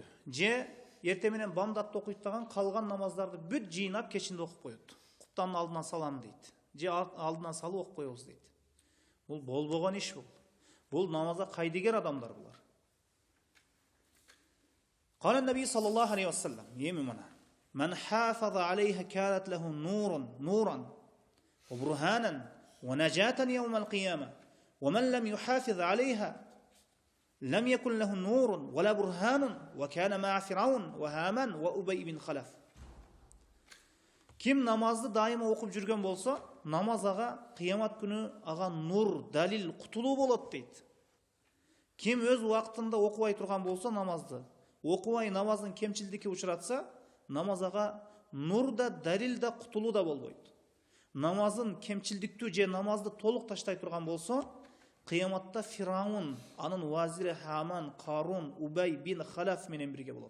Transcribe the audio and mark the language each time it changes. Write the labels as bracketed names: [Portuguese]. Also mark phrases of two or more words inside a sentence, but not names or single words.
[Kyrgyz] Же эрте менен бамдатты окуйт калган намаздарды бүт жыйнап кечинде окуп коет. Куптанын алдынан салам дейт. Же алдынан салып окуп коебуз дейт. Бул болбогон иш бул. Бул намазга кайдыгер адамдар булар. [Arabic] قال النبي صلى الله عليه وسلم: [Kyrgyz] "Эми мына [Arabic] من حافظ عليها كانت له نورا وبرهانا ونجاة يوم القيامة ومن لم يحافظ عليها لم يكن له نور ولا برهان وكان مع فرعون وهامان وأبي بن خلف." [Kyrgyz] Ким намазды дайыма окуп жүрген болса, намаз ага кыямат күнү ага нур, далил, кутулуу болот дейт. Ким өз убактында окубай турган болса намазды, окубай намаздын кемчилдикке учуратса, намаз ага нур да, далил да, кутулуу да болбойт. Намазын кемчилдиктүү же намазды толук таштай турган болса, кыяматта Фираун, анын вазири Хаман, Карун, Убай бин Халаф менен бирге болот.